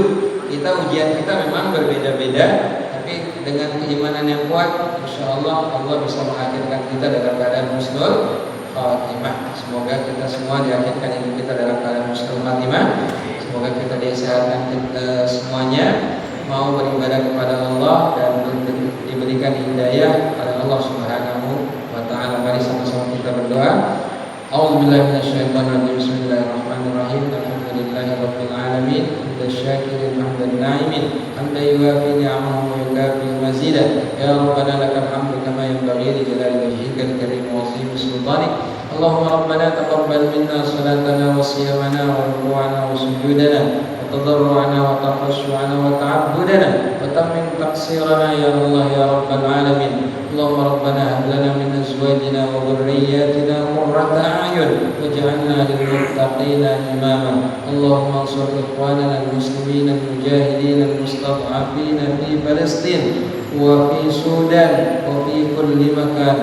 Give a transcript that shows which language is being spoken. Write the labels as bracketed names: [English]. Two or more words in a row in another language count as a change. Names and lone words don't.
[Indonesian] Ujian kita memang berbeda-beda, tapi dengan keimanan yang kuat, insyaallah Allah bisa mengakhirkan kita dalam keadaan [Arabic] حسن الخاتمة. [Indonesian] Semoga kita semua diakhirkan hidup kita dalam keadaan [Arabic] حسن الخاتمة. [Indonesian] Semoga kita disehatkan kita semuanya. mau beribadah kepada Allah dan diberikan hidayah oleh Allah [Arabic] سبحانه وتعالى. [Indonesian] Mari sama-sama kita berdoa. [Arabic] أعوذ بالله من الشيطان الرجيم. بسم الله الرحمن الرحيم. الحمد لله رب العالمين. حمد الشاكرين حمد الناعمين. حمدا يوافي نعمه ويكافئ مزيده. يا ربنا لك الحمد كما ينبغي لجلال وجهك الكريم وعظيم سلطانك. اللهم ربنا تقبل منا صلاتنا وصيامنا وركوعنا وسجودنا وتضرعنا وتخشعنا وتعبدنا وتمم تقصيرنا يا الله يا رب العالمين. اللهم ربنا هب لنا من ازواجنا وذرياتنا قرة اعين واجعلنا للمتقين اماما. اللهم انصر اخواننا المسلمين المجاهدين المستضعفين في فلسطين وفي السودان وفي كل مكان.